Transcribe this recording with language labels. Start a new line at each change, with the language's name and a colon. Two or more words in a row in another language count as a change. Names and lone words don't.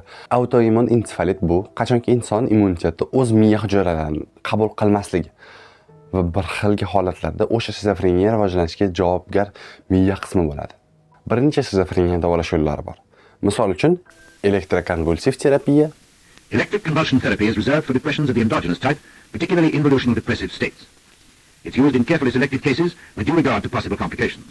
Uzbek: Autoimmun ensefalit bu qachonki inson immuniteti o'z miya hujayralarini qabul qilmasligi va bir xilgi holatlarda o'sha shizofreniya rivojlanishiga javobgar miya qismi bo'ladi. Bir necha shizofreniya davolash yo'llari bor. Misol uchun, elektrokonvulsiv terapiya.
English: Electric convulsion therapy is reserved for depressions of the endogenous type, particularly involutional depressive states. It's used in carefully selected cases with due regard to possible complications.